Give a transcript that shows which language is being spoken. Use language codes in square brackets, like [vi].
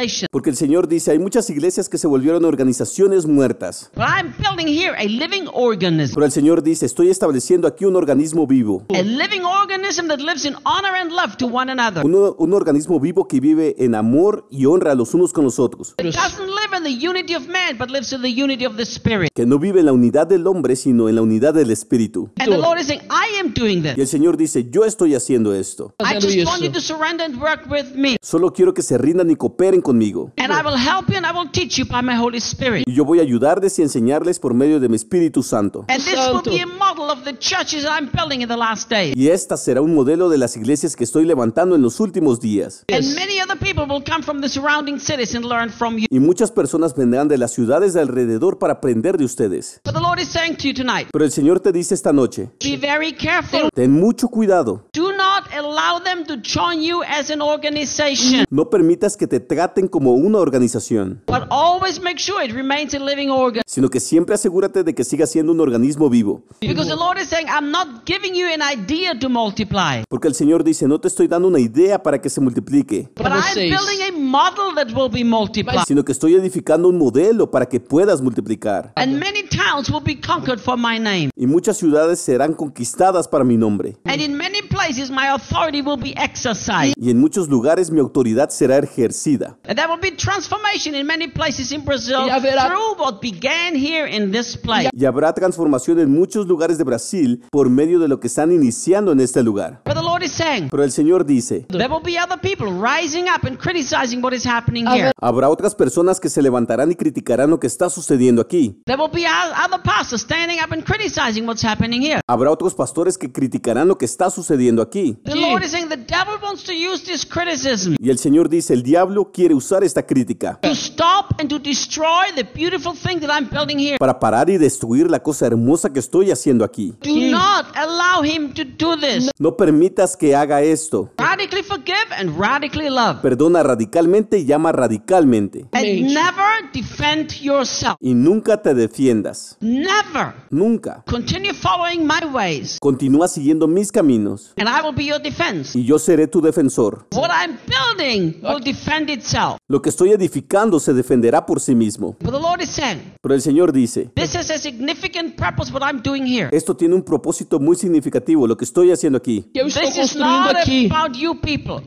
[es] Porque el Señor dice, hay muchas iglesias que se volvieron organizaciones muertas. Pero el Señor dice, estoy estableciendo aquí un organismo vivo. [en] A living organism that lives in honor and love to one another. [es] Un organismo vivo que vive en amor y honra a los unos con los otros. [en] It doesn't live in the unity of man, but lives in the unity of the spirit. [es] Que no vive en la unidad del hombre, sino en la unidad del espíritu. [en] And the Lord is saying, I am doing this. [es] Y el Señor dice, yo estoy haciendo esto. [en] I just want you to surrender and work with me. [es] Solo quiero que se rindan y cooperen conmigo. [en] And I will help you and I will teach you by my Holy Spirit. [es] Y yo voy a ayudarles y enseñarles por medio de mi Espíritu Santo. [en] And this [es] Santo. [en] Will be a model of the churches I'm building. In the last days. [es] Y esta será un modelo de las iglesias que estoy levantando en los últimos días. [en] And many other people will come from the surrounding cities and learn from you. [es] Y muchas personas vendrán de las ciudades de alrededor para aprender de ustedes. [en] But the Lord is saying to you tonight. [es] Pero el Señor te dice esta noche. [en] Be very careful. [es] Ten mucho cuidado. [en] Do not not allow them to join you as an organization. [es] No permitas que te traten como una organización. [en] But always make sure it remains a living organ. [es] Sino que siempre asegúrate de que siga siendo un organismo vivo. [en] Because the Lord is saying, I'm not giving you an idea to multiply. [es] Porque el Señor dice, no te estoy dando una idea para que se multiplique. [en] But I'm building a model that will be multiplied. [es] Sino que estoy edificando un modelo para que puedas multiplicar. [en] And many towns will be conquered for my name. [es] Y muchas ciudades serán conquistadas para mi nombre. [en] And in many places my authority will be exercised. [es] Y en muchos lugares mi autoridad será ejercida. [en] And there will be transformation in many places in Brazil through what began here in this place. [es] Y habrá transformación en muchos lugares de Brasil por medio de lo que están iniciando en este lugar. [en] But the Lord is saying, [es] pero el Señor dice, [en] there will be other people rising up and criticizing what is happening here. [es] Habrá otras personas que se levantarán y criticarán lo que está sucediendo aquí. [en] There will be other pastors standing up and criticizing what's happening here. [es] Habrá otros pastores que criticarán lo que está sucediendo aquí. [en] The Lord is saying the devil wants to use this criticism. [es] Y el Señor dice, el diablo quiere usar esta crítica. [en] To stop and to destroy the beautiful thing that I'm building here. [es] Para parar y destruir la cosa hermosa que estoy haciendo aquí. [en] Do not allow him to do this. [es] No permitas que haga esto. [en] Radically forgive and radically love. [es] Perdona radicalmente y ama radicalmente. [en] And never defend yourself. [es] Y nunca te defiendas. [en] Never. [es] Nunca. [en] Continue following my ways. [es] Continúa siguiendo mis caminos. [en] And I will be your defense. [es] Y yo seré tu defensor. [en] What I'm building will defend itself. [es] Lo que estoy edificando se defenderá por sí mismo. [en] But the Lord is saying, [es] pero el Señor dice, [en] this is a significant purpose what I'm doing here. [es] Esto tiene un propósito muy significativo lo que estoy haciendo aquí. [en] This is not about you people.